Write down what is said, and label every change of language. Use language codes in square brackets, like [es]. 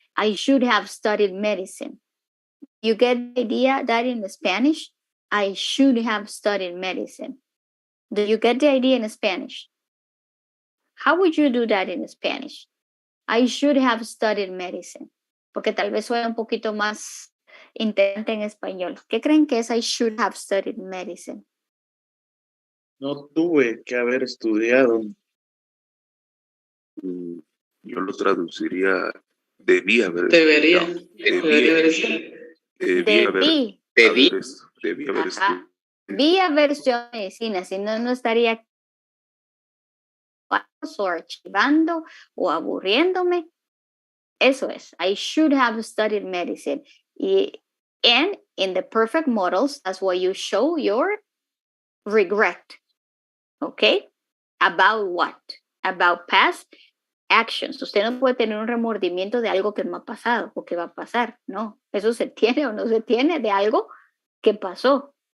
[en] I should have studied medicine. You get the idea that in Spanish, I should have studied medicine. Do you get the idea in Spanish? How would you do that in Spanish? I should have studied medicine. [es] Porque tal vez suena un poquito más interesante en español. ¿Qué creen que es [en] I should have studied medicine? [es] No tuve que haber estudiado. Yo lo traduciría debía haber Debería. estudiado. Debería haber estudiado. Debí. Debí haber Ajá. Debí haber estudiado medicina, si no, no estaría o archivando o aburriéndome. Eso es. [en] I should have studied medicine. And in the perfect models, that's why you show your regret. Okay? About what? About past actions. [es] Usted no puede tener un remordimiento de algo que no ha pasado o que va a pasar. No. Eso se tiene o no se tiene de algo que pasó.